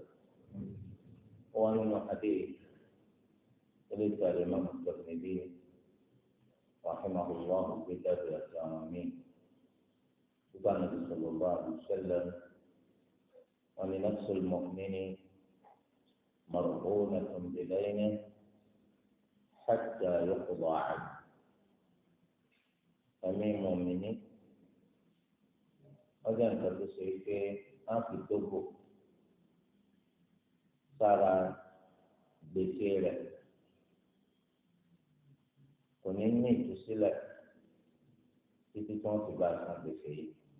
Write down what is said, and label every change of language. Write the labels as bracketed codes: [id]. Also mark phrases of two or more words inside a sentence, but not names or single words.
[ar] ومن حديث ليس الإمام الترمذي رحمه الله في كتاب الأسامي قال النبي صلى الله عليه وسلم: ولنفس المؤمن مرهونة بدينه حتى يقضى عنه. [yo] ẹ̀mí mọ̀mìnì ọjọ́ nǹkan tó ṣe pé á fi dógò sára gbèsè rẹ̀ kò ní ní ìtúsílẹ̀ títí tí wọ́n fi bá san gbèsè yìí.